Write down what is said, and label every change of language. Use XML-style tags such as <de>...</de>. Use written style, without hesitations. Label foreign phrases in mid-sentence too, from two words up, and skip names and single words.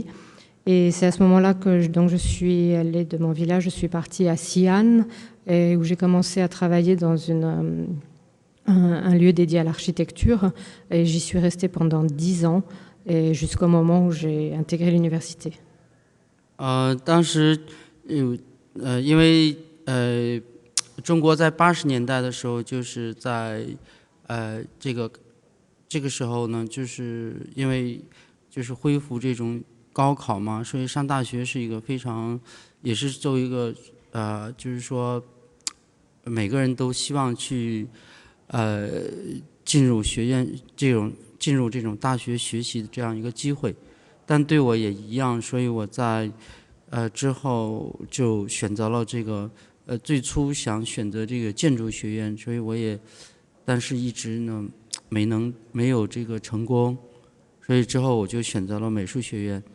<fr>Et c'est à ce moment-là que je suis allée de mon village, je suis partie à Xi'an, où j'ai commencé à travailler dans un lieu dédié à l'architecture. Et j'y suis restée pendant 10 ans, et jusqu'au moment où j'ai intégré l'université.</fr> <zh>当时因为中国在80年代的时候，就是在这个时候呢，就是因为就是恢复这种高考嘛，所以上大学是一个非常，也是作为一个就是说每个人都希望去进入学院进入这种大学学习的这样一个机会，但对我也一样，所以我在之后就选择了这个最初想选择这个建筑学院，所以我也但是一直呢没有这个成功，所以之后我就选择了美术学院。</zh>